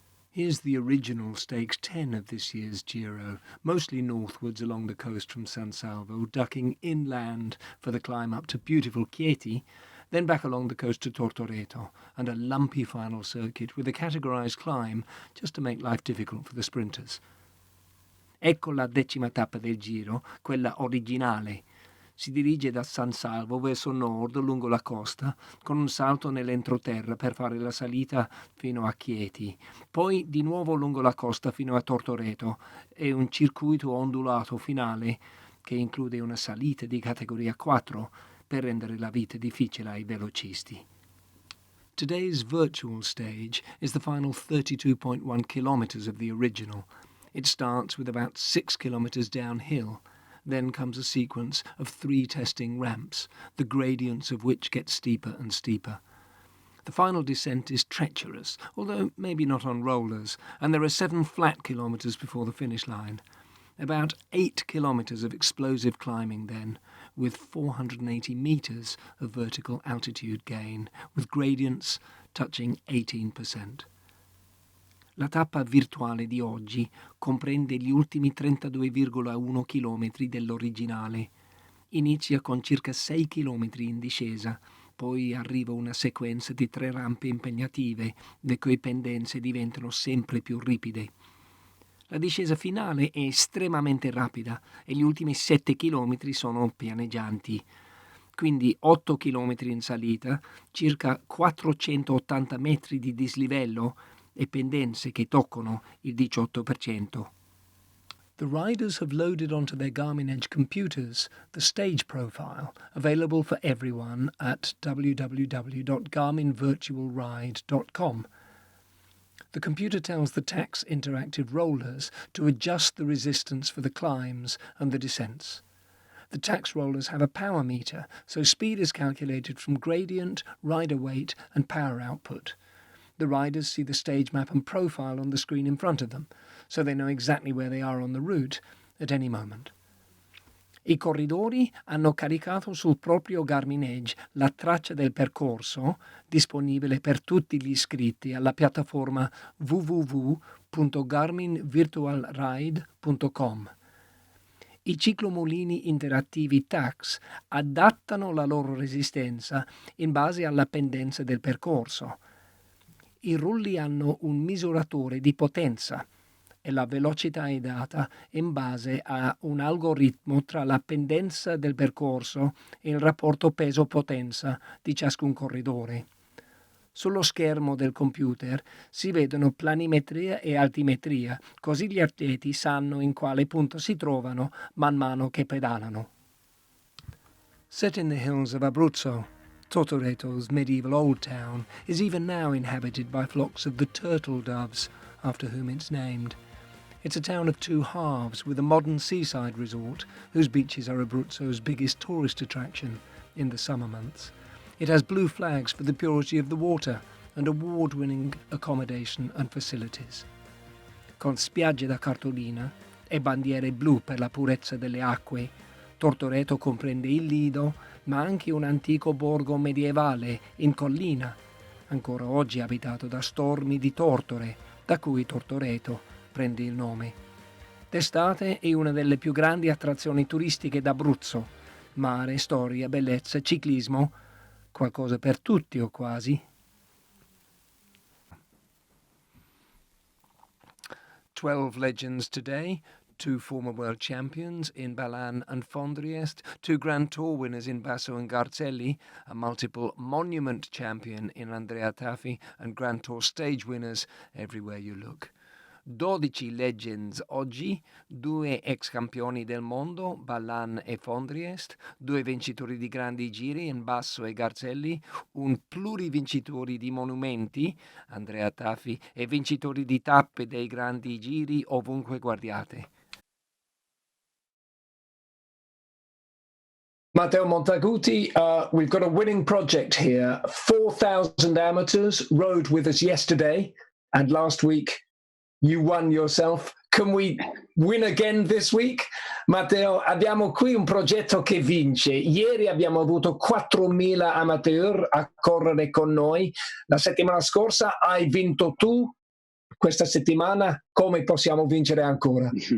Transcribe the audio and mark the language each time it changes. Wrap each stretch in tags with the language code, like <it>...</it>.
<en>Here's the original stakes 10 of this year's Giro, mostly northwards along the coast from San Salvo, ducking inland for the climb up to beautiful Chieti, then back along the coast to Tortoreto, and a lumpy final circuit with a categorised climb just to make life difficult for the sprinters.</en> <it>Ecco la 10ª tappa del Giro, quella originale. Si dirige da San Salvo verso nord lungo la costa, con un salto nell'entroterra per fare la salita fino a Chieti, poi di nuovo lungo la costa fino a Tortoreto e un circuito ondulato finale che include una salita di categoria 4 per rendere la vita difficile ai velocisti.</it> <en>Today's virtual stage is the final 32.1 kilometers of the original. It starts with about 6 kilometers downhill. Then comes a sequence of 3 testing ramps, the gradients of which get steeper and steeper. The final descent is treacherous, although maybe not on rollers, and there are 7 flat kilometres before the finish line. About 8 kilometres of explosive climbing then, with 480 metres of vertical altitude gain, with gradients touching 18%.</en> <it>La tappa virtuale di oggi comprende gli ultimi 32,1 km dell'originale. Inizia con circa 6 km in discesa, poi arriva una sequenza di 3 rampe impegnative, le cui pendenze diventano sempre più ripide. La discesa finale è estremamente rapida e gli ultimi 7 km sono pianeggianti. Quindi 8 km in salita, circa 480 metri di dislivello e pendenze che toccano il 18%.</it> <en>The riders have loaded onto their Garmin Edge computers the stage profile, available for everyone at www.garminvirtualride.com. The computer tells the TAX interactive rollers to adjust the resistance for the climbs and the descents. The tax rollers have a power meter, so speed is calculated from gradient, rider weight and power output. The riders see the stage map and profile on the screen in front of them, so they know exactly where they are on the route at any moment.</en> <it>I corridori hanno caricato sul proprio Garmin Edge la traccia del percorso, disponibile per tutti gli iscritti alla piattaforma www.garminvirtualride.com. I ciclomolini interattivi TAX adattano la loro resistenza in base alla pendenza del percorso. I rulli hanno un misuratore di potenza e la velocità è data in base a un algoritmo tra la pendenza del percorso e il rapporto peso-potenza di ciascun corridore. Sullo schermo del computer si vedono planimetria e altimetria, così gli atleti sanno in quale punto si trovano man mano che pedalano.</it> <en>Set in the hills of Abruzzo, Tortoreto's medieval old town is even now inhabited by flocks of the turtle doves, after whom it's named. It's a town of 2 halves with a modern seaside resort, whose beaches are Abruzzo's biggest tourist attraction in the summer months. It has blue flags for the purity of the water and award-winning accommodation and facilities.</en> <it>Con spiagge da cartolina e bandiere blu per la purezza delle acque, Tortoreto comprende il Lido, ma anche un antico borgo medievale in collina, ancora oggi abitato da stormi di tortore, da cui Tortoreto prende il nome. D'estate è una delle più grandi attrazioni turistiche d'Abruzzo. Mare, storia, bellezza, ciclismo, qualcosa per tutti o quasi.</it> <en>12 legends today, 2 former world champions in Balan and Fondriest, 2 Grand Tour winners in Basso and Garzelli, a multiple monument champion in Andrea Tafi, and Grand Tour stage winners everywhere you look.</en> <it>12 legends oggi, 2 ex campioni del mondo, Balan e Fondriest, 2 vincitori di grandi giri in Basso e Garzelli, un plurivincitore di monumenti, Andrea Tafi, e vincitori di tappe dei grandi giri ovunque guardiate.</it> <en>Matteo Montaguti, we've got a winning project here. 4,000 amateurs rode with us yesterday, and last week you won yourself. Can we win again this week?</en> <it>Matteo, abbiamo qui un progetto che vince. Ieri abbiamo avuto 4.000 amateur a correre con noi. La settimana scorsa hai vinto tu. Questa settimana come possiamo vincere ancora?</it>